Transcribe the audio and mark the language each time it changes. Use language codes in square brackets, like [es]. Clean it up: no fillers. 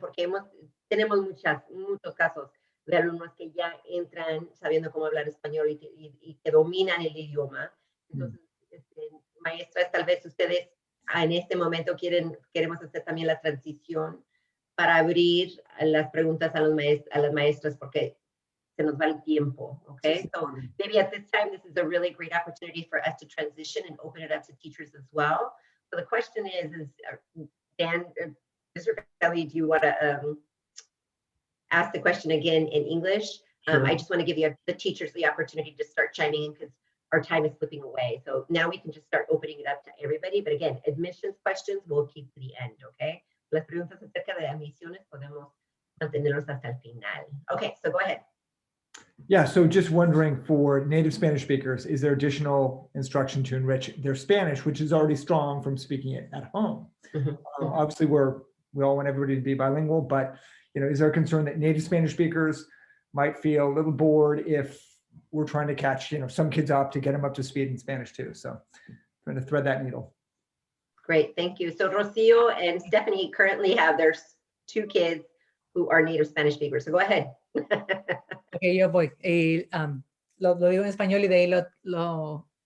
[es] Porque tenemos muchos casos de alumnos que ya entran sabiendo cómo hablar español y que dominan el idioma. Entonces, maestras, tal vez ustedes en este momento queremos hacer también la transición para abrir las preguntas a las maestras porque se nos va el tiempo, okay? [en] So maybe at this time, this is a really great opportunity for us to transition and open it up to teachers as well. So the question is Dan, Mr. Kelly, do you want to ask the question again in English? Sure. I just want to give you the teachers the opportunity to start chiming in because our time is slipping away. So now we can just start opening it up to everybody. But again, admissions questions we'll keep to the end, okay? [es] Las preguntas acerca de admisiones podemos mantenerlos hasta el final. [en] Okay, so go ahead. Yeah, so just wondering for native Spanish speakers, is there additional instruction to enrich their Spanish, which is already strong from speaking it at home? Obviously, we all want everybody to be bilingual, but you know, is there a concern that native Spanish speakers might feel a little bored if we're trying to catch, you know, some kids up to get them up to speed in Spanish too? So trying to thread that needle. Great, thank you. So Rocio and Stephanie currently have their 2 kids who are native Spanish speakers. So go ahead. [es] Ok, yo voy. Lo digo en español y de ahí lo...